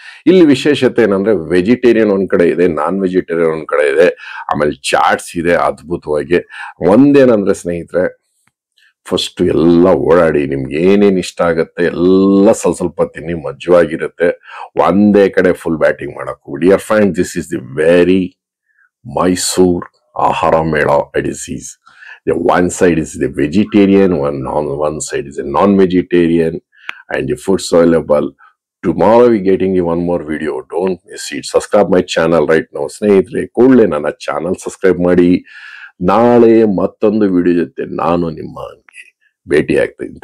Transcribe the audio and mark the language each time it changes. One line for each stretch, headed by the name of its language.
Kannada: ಇಲ್ಲಿ ವಿಶೇಷತೆ ಏನಂದ್ರೆ ವೆಜಿಟೇರಿಯನ್ ಒಂದ್ ಕಡೆ ಇದೆ, ನಾನ್ ವೆಜಿಟೇರಿಯನ್ ಒಂದ್ ಕಡೆ ಇದೆ, ಆಮೇಲೆ ಚಾಟ್ಸ್ ಇದೆ ಅದ್ಭುತವಾಗಿ. ಒಂದೇನಂದ್ರೆ ಸ್ನೇಹಿತರೆ, ಫಸ್ಟ್ ಎಲ್ಲ ಓಡಾಡಿ ನಿಮ್ಗೆ ಏನೇನ್ ಇಷ್ಟ ಆಗತ್ತೆ ಎಲ್ಲ ಸ್ವಲ್ಪ ತಿನ್ನಿ, ಮಜ್ವಾಗಿರುತ್ತೆ. ಒಂದೇ ಕಡೆ ಫುಲ್ ಬ್ಯಾಟಿಂಗ್ ಮಾಡಕ್.
English: Dear friend, this is the very Mysore ಆಹಾರ ಮೇಳ. It is one side is the vegetarian, one side is a non-vegetarian, and the foods available Tomorrow we getting you one more video. Don't miss it. Subscribe my channel right now.
Kannada: ಸ್ನೇಹಿತರೆ, ಕೂಡಲೇ ನನ್ನ channel subscribe ಮಾಡಿ. ನಾಳೆ ಮತ್ತೊಂದು video ಜೊತೆ ನಾನು ನಿಮ್ಮ ಭೇಟಿ ಆಗ್ತೀನಿ.